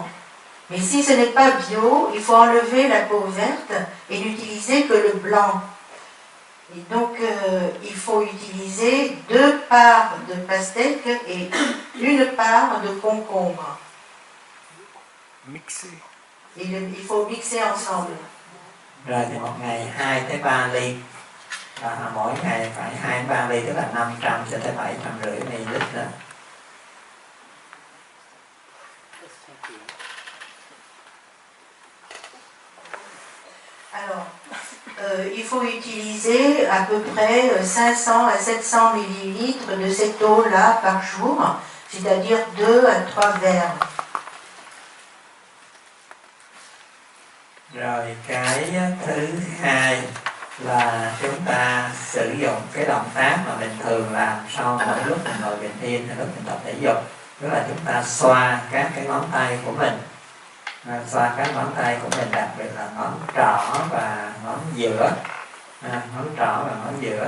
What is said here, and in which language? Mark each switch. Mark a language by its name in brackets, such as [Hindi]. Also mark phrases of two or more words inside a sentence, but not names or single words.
[French] Mais si ce n'est pas bio, il faut enlever la peau verte et n'utiliser que le blanc. Et donc, il faut utiliser 2 parts de pastèque et 1 part de concombre. Mixer. Et il faut mixer ensemble. [Vietnamese] Rồi thì một ngày 2 tới 3 ly. Và mỗi ngày phải 2-3 ly, tức là 500 cho tới 750 ml đó. [French] Alors, il faut utiliser à peu près 500 à 700 ml de cette eau-là par jour, c'est-à-dire 2 à 3 verres. [Vietnamese] Rồi cái thứ hai là chúng ta sử dụng cái động tác mà mình thường làm sau mỗi lúc mình ngồi bình yên hay lúc mình tập thể dục, tức là chúng ta xoa các cái ngón tay của mình, xoa các ngón tay của mình, đặc biệt là ngón trỏ và ngón giữa, ngón trỏ và ngón giữa.